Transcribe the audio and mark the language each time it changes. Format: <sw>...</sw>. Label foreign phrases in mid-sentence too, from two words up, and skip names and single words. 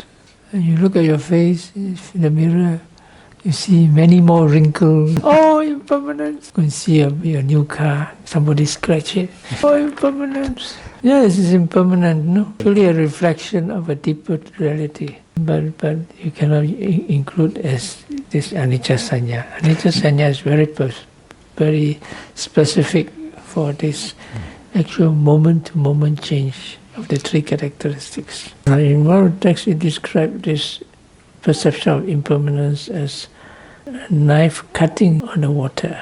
<en>And you look at your face in the mirror, you see many more wrinkles. Oh, impermanent. You can see your new car, somebody scratch it. Oh, impermanent. Yes, it's impermanent, no? Really a reflection of a deeper reality. But you cannot include as this</en> <pi>anicca sanya. Anicca sanya</pi> <en>is very specific for this actual moment-to-moment change of the three characteristics. In one of the texts, it describes this perception of impermanence as a knife cutting on the water.</en>